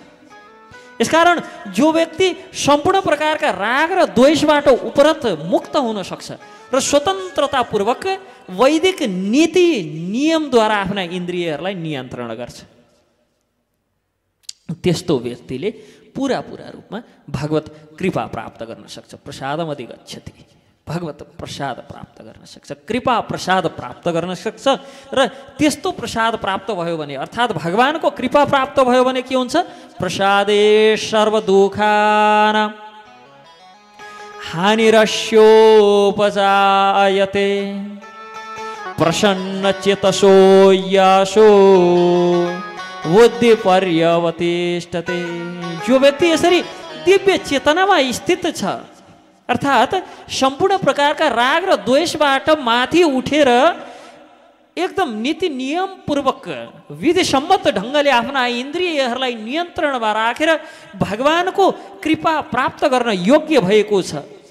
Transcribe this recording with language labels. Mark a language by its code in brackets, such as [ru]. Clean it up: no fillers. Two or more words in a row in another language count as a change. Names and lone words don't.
[ne] यसकारण जो व्यक्ति सम्पूर्ण प्रकारका राग र द्वेषबाट उपरत मुक्त हुन सक्छ र स्वतन्त्रतापूर्वक वैदिक नीति नियमद्वारा आफ्ना इन्द्रियहरूलाई नियन्त्रण गर्छ, त्यस्तो व्यक्तिले पूरा रूपमा भगवत कृपा प्राप्त गर्न सक्छ। [sa] प्रसादम अधिगच्छति, [ne] भगवत प्रसाद प्राप्त गर्न सक्छ, कृपा प्रसाद प्राप्त गर्न सक्छ। र त्यस्तो प्रसाद प्राप्त भयो भने अर्थात् भगवानको कृपा प्राप्त भयो भने के हुन्छ, [sa] प्रसादे सर्वदुःखानां हानिरस्योपजायते प्रसन्न चेतसो यशो बुद्धि पर्यवतिष्ठते। [ne] जो व्यक्ति यसरी दिव्य चेतनामा स्थित छ अर्थात् सम्पूर्ण प्रकारका राग र द्वेषबाट माथि उठेर एकदम नीति नियम पूर्वक विधिसम्मत ढङ्गले आफ्ना इन्द्रियहरूलाई नियन्त्रणमा राखेर भगवानको कृपा प्राप्त गर्न योग्य भएको छ।